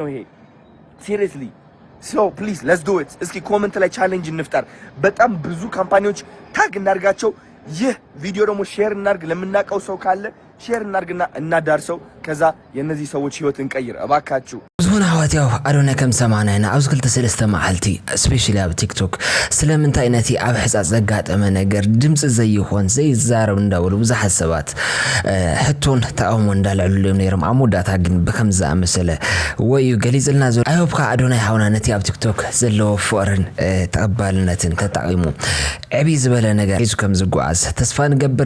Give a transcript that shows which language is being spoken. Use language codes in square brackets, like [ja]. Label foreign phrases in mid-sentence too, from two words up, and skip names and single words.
[am] ይሄ [en] seriously so please let's do it። [am] እስኪ ኮሜንት ላይ ቻሌንጅ እንፍጠር። በጣም ብዙ ካምፓኒዎች ታግ እናርጋቸው። ይህ ቪዲዮ ደግሞ ሼር እናርግ። ለምናቀው ሰው ካለ ሼር እናርግና እናዳርሰው። ከዛ የነዚህ ሰዎች ህይወት እንቀይር እባካችሁ። [ti] ብዙውን አዋትያው አዶና ከም ሰማናይና አብዝ ክልተ ሰለስተ መዓልቲ ስፔሻሊ ኣብ ቲክቶክ ስለምንታይ ነቲ ኣብ ሕጻጽ ዘጋጠመ ነገር ድምጽ ዘይኾን ዘይዛረብ እንዳብሉ ብዙሓት ሰባት ሕቶን ተቃውሞ እንዳልዕሉሎም ነይሮም። ኣብ መወዳእታ ግን ብከም ዝኣመሰለ ወዩ ገሊጽልና ዘሎ ኣይሆብካ አዶናይ ሓውና ነቲ ኣብ ቲክቶክ ዘለዎ ፍቅርን ተቐባልነትን ተጠቂሙ ዕብይ ዝበለ ነገር ሒዙ ከም ዝጓዓዝ ተስፋ ንገብር።